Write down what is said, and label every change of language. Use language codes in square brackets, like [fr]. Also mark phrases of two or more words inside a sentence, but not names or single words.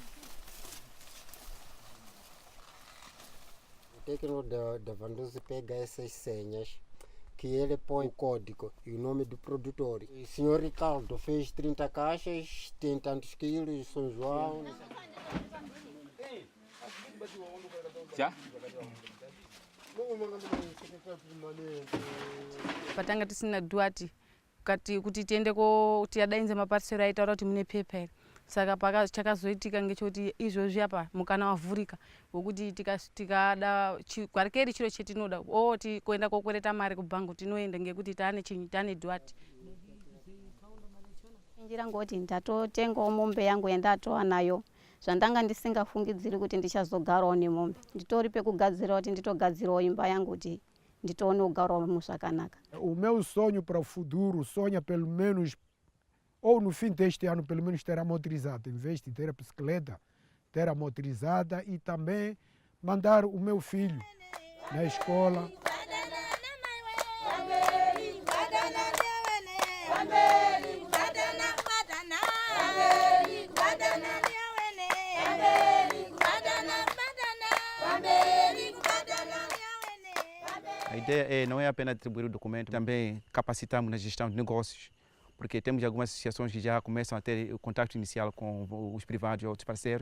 [pt] O técnico da Vanduzi pega essas senhas, que ele põe o código e o nome do produtor. O senhor Ricardo fez 30 caixas, tem tantos quilos, São João. Já? [sn] Patanga tisina DOAT kuti tiende tiadainze mapatisero aitaura kuti mune pepa iri. Saka chakazoitika ngechoti izvozvi apa mukana wavhurika wokuti tikada kwarikeri chiro chetinoda kuenda kokwereta mari kubhangu tinoenda ngekuti tane DOAT. Njira ngoti ndatotengawo mombe yangu yandatoa nayo zvandanga ndisingafungidziri kuti ndichazogarawo nemombe. Nditori pekugadzira kuti nditogadzirawo imba yangu kuti nditoone kugarawo zvakanaka. [pt] O meu sonho para o futuro, sonha pelo menos, ou no fim deste ano, pelo menos ter a motorizada, em vez de ter a bicicleta, ter a motorizada e também mandar o meu filho na escola. A ideia não é apenas distribuir o documento, também capacitamos na gestão de negócios, porque temos algumas associações que já começam a ter o contato inicial com os privados e outros parceiros.